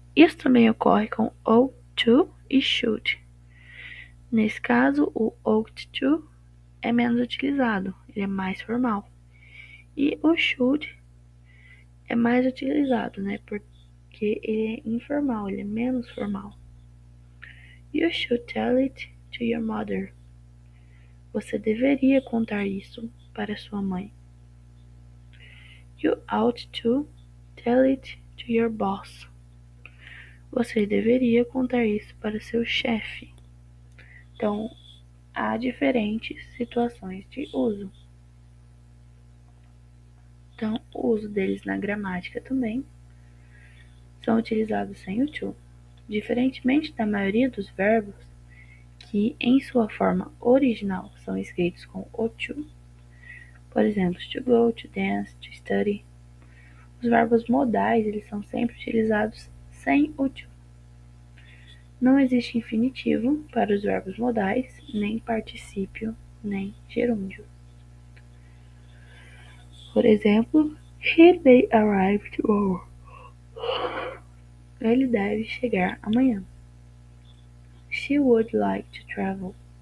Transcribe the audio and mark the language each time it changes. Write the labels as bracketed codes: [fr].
[pt] Isso também ocorre com ought to e should. Nesse caso, o ought to é menos utilizado, ele é mais formal. E o should é mais utilizado, né? Porque ele é informal, ele é menos formal. [en] You should tell it to your mother. [pt] Você deveria contar isso para sua mãe. [en] You ought to tell it to your boss. [pt] Você deveria contar isso para seu chefe. Então, há diferentes situações de uso. Então, o uso deles na gramática também são utilizados sem o to. Diferentemente da maioria dos verbos, que em sua forma original são escritos com o to, por exemplo, to go, to dance, to study, os verbos modais eles são sempre utilizados sem o to. Não existe infinitivo para os verbos modais, nem particípio, nem gerúndio. Por exemplo, [en] he may arrive tomorrow. [pt] Ele deve chegar amanhã. [en] She would like to travel.